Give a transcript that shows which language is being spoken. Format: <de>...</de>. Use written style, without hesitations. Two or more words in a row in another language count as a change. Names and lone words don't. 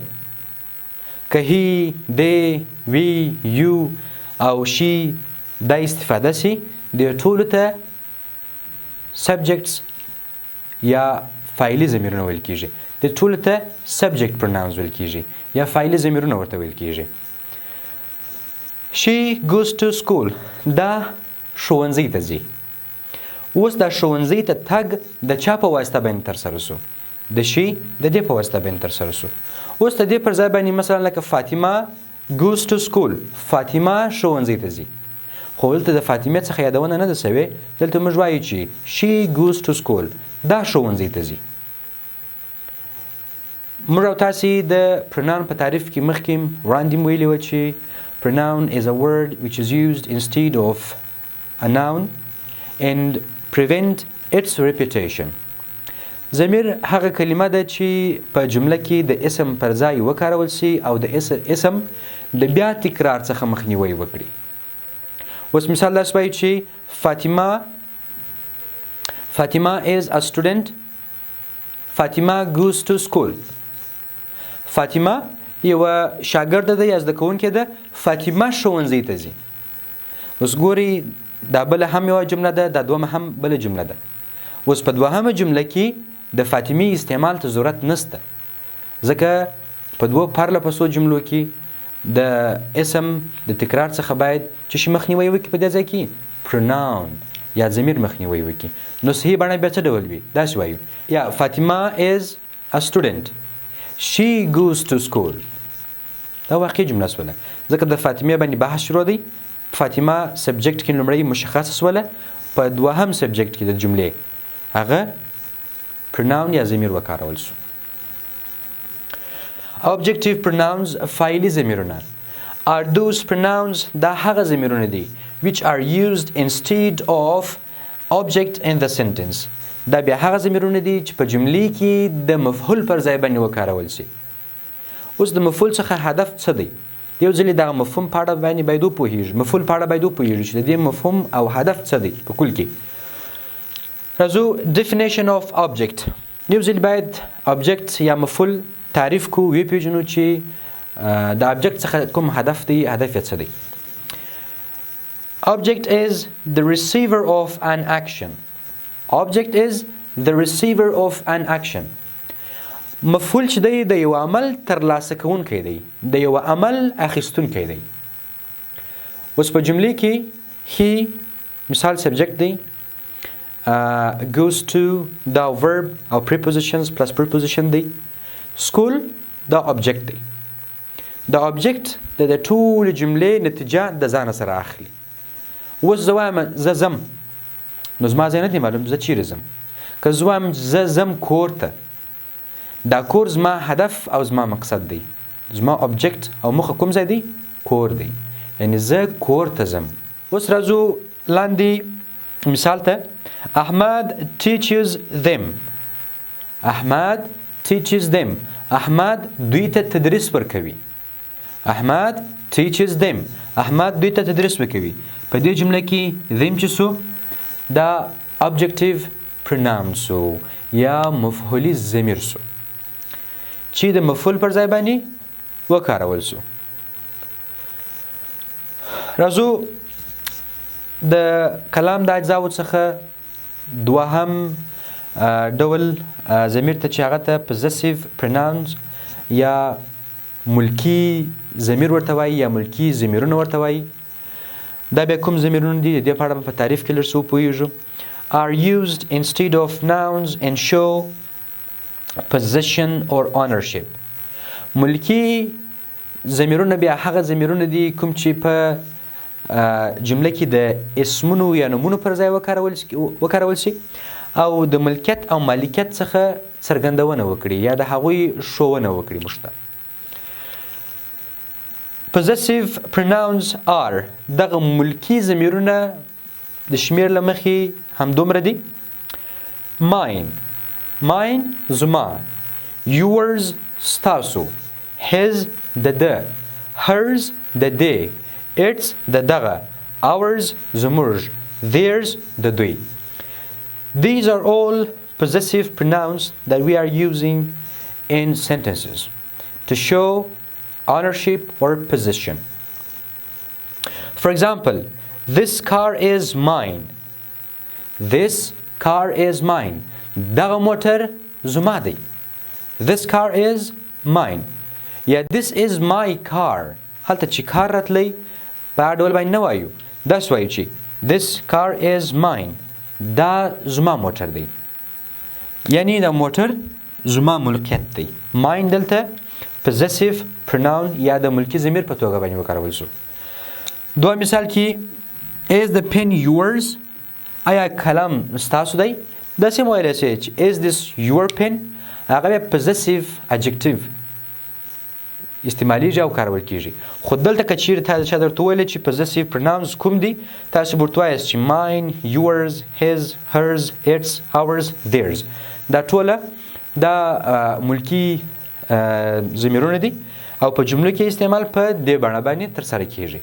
<ps>که</ps> <en>he, they, we, you</en> <ps>او شي دا استفاده سي د ټولو ته سبجکټس یا فاعلي ضمیرونه ویل کیږي. د ټولو ته</ps> <en>subject pronouns</en> <ps>ویل کیږي یا فاعلي ضمیرونه ورته ویل کیږي.</ps> <en>she goes to school</en> <ps>دا ښوونځي ته ځي. اوس دا ښوونځي ته تګ د چا په واسطه باندې ترسره سو؟ د شي د دې په واسطه باندې ترسره سو. اوس د دې پر ځای باندې مثلا لکه فاطمه</ps> <en>goes to school،</en> <ps>فاطمه ښوونځي ته ځي. خو دلته د فاطمې څخه یادونه نه ده سوې، دلته موږ وایو چې</ps> <en>she goes to school،</en> <ps>دا ښوونځي ته ځي. موږ او تاسې د pronoun په تعریف کې مخکې وړاندې ویلي وه چې</ps> <en>pronoun is a word which is used instead of a noun and prevent its repetition.</en> <ps>ضمیر هغه کلمه ده چې په جمله کې د اسم پر ځای وکارول شي او د اسم د بیا تکرار څخه مخنیوي وکړي. اوس مثال داسې وایي چې</ps> <en>فاطمه is a student، فاطمه goes to school.</en> <ps>فاطمه یوه شاګرده ده یا زده کوونکې ده، فاطمه ښوونځي ته ځي. اوس ګورئ دا بله هم یوه جمله ده، دا دومه هم بله جمله ده. اوس په دوهمه جمله کې د فاطمې استعمال ته ضرورت نشته، ځکه په دوو پرله پسو جملو کې د اسم د تکرار څخه باید چې شي مخنیوی وکړي، په دې ځای کې pronoun یا ضمیر مخنیوی وکړي. نو صحیح بڼه بیا څه ډول وي؟ داسې وایو یا فاطمه</ps> <en>is a student، she goes to school.</en> <ps>دا واقعي جمله سوله، ځکه د فاطمې باندې بحث شروع دی. فاطمه سبجیکټ کې لومړی مشخص سوله، په دوهم سبجیکټ کې د جملې هغه pronoun یا ضمیر وکارول شو.</ps> <en>Objective pronouns</en> <ps>فاعلي ضمیرونه</ps> <en>are those pronouns</en> <ps>دا هغه ضمیرونه دي</ps> <en>which are used instead of object in the sentence.</en> <ps>دا بیا هغه ضمیرونه دي چې په جملې کې د مفعول پر ځای باندې وکارول شي. اوس د مفعول څخه هدف څه دی؟ یو ځلې دغه مفهوم په اړه باندې باید وپوهیږو، مفعول په اړه باید وپوهیږو چې د دې مفهوم او هدف څه دی په کل کې.</ps> <en>راځو definition of object.</en> <ps>یو ځل باید object یا مفعول تعریف کو، وپیژنو چې د object څخه کوم هدف دی، هدف یې څه دی.</ps> <en>Object is the receiver of an action. Object is the receiver of an action.</en> <ps>مفعول چې دی د یو عمل ترلاسه کوونکی دی، د یو عمل اخیستونکی دی. اوس په جملې کې he مثال سبجیکټ دی، goes to دا verb او prepositions plus preposition دی. school دا object دی. دا object د ټول جملې نتیجه د ځان سره اخلي. اوس زه وایم زه ځم، نو زما ځای نه دی معلوم زه چیرې ځم. که زه وایم زه ځم کور ته، دا کور زما هدف او زما مقصد دی. زما object او موخه کوم ځای دی؟ کور دی. یعنی زه کور ته ځم. اوس راځو لاندې مثال ته.</ps> <en>احمد teaches them. احمد teaches them.</en> <ps>احمد دوی ته تدریس ورکوي. احمد</ps> <en>teaches them.</en> <ps>احمد دوی ته تدریس ورکوي. په دې جمله کې them چې سو دا</ps> <en>objective pronoun</en> <ps>سو یا مفعولی ضمیر سو چې د مفعول پر ځای باندې وکارول سو. راځو د کلام د اجزاوو څخه دوهم ډول ضمیر ته چې هغه ته</ps> <en>possessive pronouns</en> <ps>یا ملکي ضمیر ورته وایي یا ملکي ضمیرونه ورته وایي. دا بیا کوم ضمیرونه دي؟ د دې په اړه په تعریف کې لږ څه وپوهیږو.</ps> <en>are used instead of nouns and show possession or ownership.</en> <ps>ملکي ضمیرونه بیا هغه ضمیرونه دي کوم چې په جمله کې د اسمونو یا نومونو پر ځای وکارول شي او د ملکیت او مالکیت څخه څرګندونه وکړي یا د هغوی ښوونه وکړي موږ ته.</ps> <en>Possessive pronouns are</en> <ps>دغه ملکي ضمیرونه د شمیر له مخې همدومره دي. mine زما، yours ستاسو، his د ده، hers د دې، its د دغه، ours زموږ، theirs د دوی.</ps> <en>These are all possessive pronouns that we are using in sentences to show ownership or possession. For example, this car is mine. This car is mine.</en> <ps>دغه موټر زما دی.</ps> <en>This car is mine. یا this is my car.</en> <ps>هلته چې کار راتلی په ډول باندې نه وایو، داسې وایو چې</ps> <en>this car is mine.</en> <ps>دا زما موټر دی. یعنی دا موټر زما ملکیت دی. mine دلته</ps> <en>possessive pronoun</en> <ps>یا د ملکي ضمیر په توګه باندې وکارول شو. دوه مثال کې</ps> <en>is the pen yours</en> <ps>آیا کلام ستاسو دی؟ داسې مو ویلی شئ چې</ps> <en>is this your pen</en> <ps>هغه بیا</ps> <en>possessive adjective</en> <ps>استعمالیږي او کارول کیږي. خو دلته که چیرې تا چا درته وویل چې</ps> <en>possessive pronouns</en> <ps>کوم دي تاسو به ورته وایاست چې</ps> <en>mine, yours, his, hers, its, ours, theirs.</en> <ps>دا ټوله دا ملکي ضمیرونه دي او په جملو کې استعمال په دې بڼه باندې ترسره کیږي.</ps>